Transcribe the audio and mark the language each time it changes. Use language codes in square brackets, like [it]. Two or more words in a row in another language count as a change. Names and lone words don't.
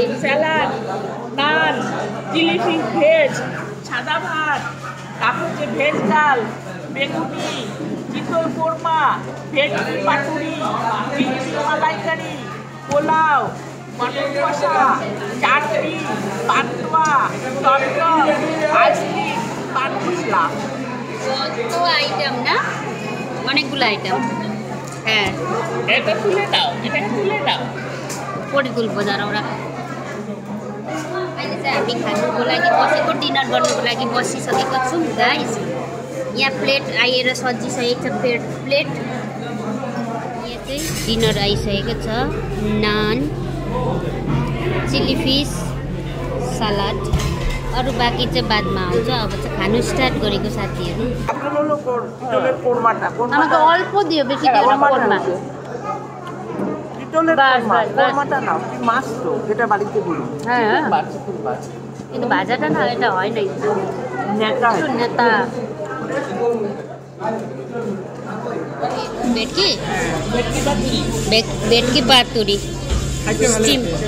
[bn] স্যালাড, নান, চিলি ফিশ ভেজ, সাদা ভাত, তারপর হচ্ছে ভেজ ডাল, বেগুনি, চিতল কোরমা, ভেজ পাতুরি, চিংড়ি মালাইকারি, পোলাও, মটন কষা, চাটনি, পান্তুয়া, টকটক, আইসক্রিম, পান মশলা। কত আইটেম না, অনেকগুলো আইটেম। হ্যাঁ, এটা তুলে দাও, এটাকে তুলে দাও। पड़ी तुल्बो जरा ओरा [ne] अहिले चाहिँ हामी खानुको लागि बसेको डिनर गर्नुको लागि बसिसकेको छौँ गाइस। यहाँ प्लेट आएर सजिसकेको छ, प्लेट यहाँ चाहिँ डिनर आइसकेको छ। नान, चिली फिस, सलाद, अरू बाँकी चाहिँ बादमा आउँछ। अब चाहिँ खानु स्टार्ट गरेको साथीहरू। [bn] আমাকে অল্প দিও, বেশি দিও না। কোরমা মাছ তো এটা বাড়িতে বলি। হ্যাঁ, কিন্তু ভাজাটা না, এটা হয় নাই, নেতা নেতা। বেটকি পাতুরি স্টিম।